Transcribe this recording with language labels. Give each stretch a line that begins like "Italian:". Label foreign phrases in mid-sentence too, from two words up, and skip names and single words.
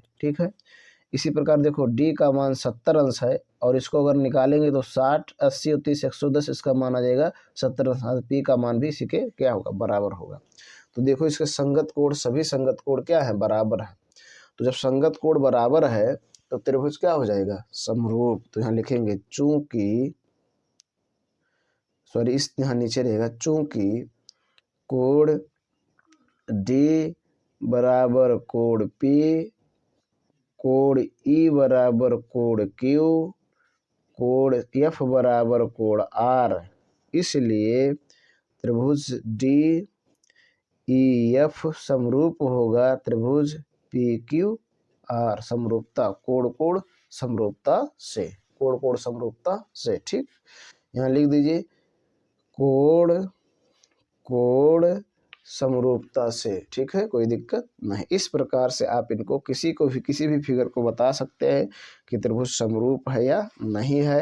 Hindi: ठीक है, इसी प्रकार देखो डी का मान 70 अंश है और इसको अगर निकालेंगे तो 60, 80 और 30 110, इसका मान आ जाएगा 70 अंश, पी का मान भी इसी के क्या होगा, बराबर होगा। तो देखो इसके संगत कोण, सभी संगत कोण क्या है, बराबर है। तो जब संगत कोण बराबर है तो त्रिभुज क्या हो जाएगा, समरूप। तो यहाँ लिखेंगे चूंकि, सॉरी इस यहाँ नीचे रहेगा, चूंकि कोण डी बराबर कोण पी, कोण ई बराबर कोण क्यू, कोण एफ बराबर कोण आर, इसलिए त्रिभुज डी ई एफ समरूप होगा त्रिभुज पी क्यू आर समरूपता, कोण कोण समरूपता से, कोण कोण समरूपता से। ठीक, यहाँ लिख दीजिए कोण कोण समरूपता से। ठीक है, कोई दिक्कत नहीं। इस प्रकार से आप इनको किसी को भी किसी भी फिगर को बता सकते हैं कि त्रिभुज समरूप है या नहीं है।